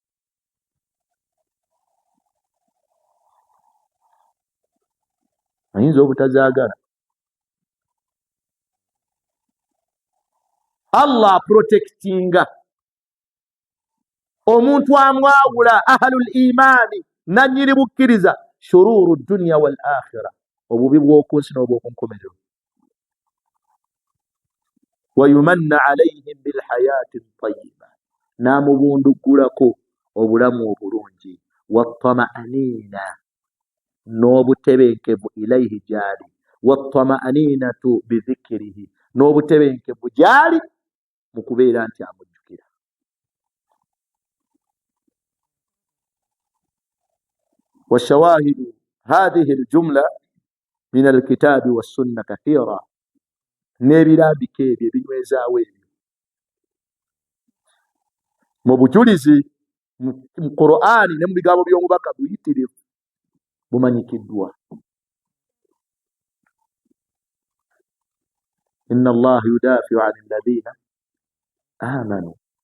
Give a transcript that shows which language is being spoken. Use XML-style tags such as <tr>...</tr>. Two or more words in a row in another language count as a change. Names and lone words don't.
<lg>Ayinza obutazaagala. Allah protectinga omuntu amwawula</lg> <ar>أهل الإيمان,</ar> <lg>nannyini bukkiriza,</lg> <ar>شرور الدنيا والآخرة,</ar> <lg>obubi bw'oku nsi n'obw'oku nkomerero.</lg> <ar>ويمن عليهم بالحياة الطيبة,</ar> <lg>n'amubundugulako obulamu obulungi. Wattama'anina, n'obutebenkevu ilayhi gyali.</lg> <ar>والطمأنينة بذكره,</ar> <lg>n'obutebenkevu gyali mu kubeera nti amujjukira.</lg> <ar>والشواهد هذه الجملة من الكتاب والسنة كثيرة.</ar> <lg>n'ebirambika ebyo ebinywezaawo ebyo mu bujulizi mu Qur'ani ne mu bigambo by'omubaka buyitirivu bumanyikiddwa.</lg> <ar>إن الله يدافع عن الذين آمنوا.</ar>